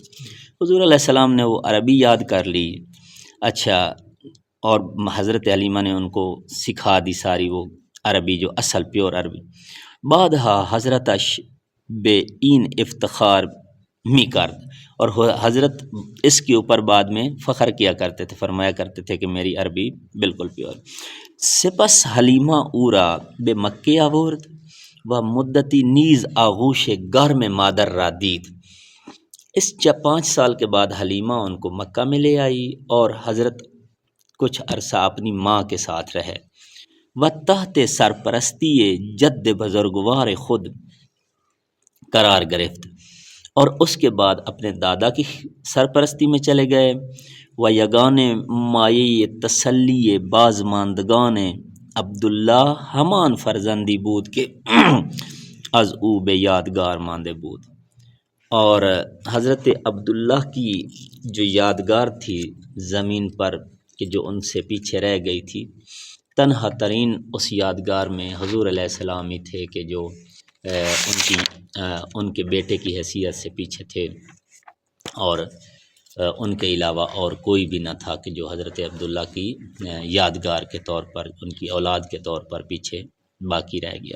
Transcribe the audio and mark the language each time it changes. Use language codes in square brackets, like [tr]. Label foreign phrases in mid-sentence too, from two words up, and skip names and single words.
[ur] حضور علیہ السلام نے وہ عربی یاد کر لی. اچھا اور حضرت حلیمہ نے ان کو سکھا دی ساری وہ عربی جو اصل پیور عربی. [fa] بعدها حضرتش بے این افتخار می کرد، [ur] اور حضرت اس کے اوپر بعد میں فخر کیا کرتے تھے، فرمایا کرتے تھے کہ میری عربی بالکل پیور. [fa] سپس حلیمہ اورا بے مکے آورد و مدتی نیز آغوش گرم مادر را دید. [ur] اس 5 سال کے بعد حلیمہ ان کو مکہ میں لے آئی اور حضرت کچھ عرصہ اپنی ماں کے ساتھ رہے. [fa] و تحت سرپرستی جد بزرگوار خود قرار گرفت، [ur] اور اس کے بعد اپنے دادا کی سرپرستی میں چلے گئے. [fa] و یگان مایه تسلی بازماندگان عبداللہ ہمان فرزندی بود کہ از او بے یادگار ماندے بود. [ur] اور حضرت عبداللہ کی جو یادگار تھی زمین پر کہ جو ان سے پیچھے رہ گئی تھی، تنہا ترین اس یادگار میں حضور علیہ السلام ہی تھے کہ جو ان کے بیٹے کی حیثیت سے پیچھے تھے، اور ان کے علاوہ اور کوئی بھی نہ تھا کہ جو حضرت عبداللہ کی یادگار کے طور پر ان کی اولاد کے طور پر پیچھے باقی رہ گیا.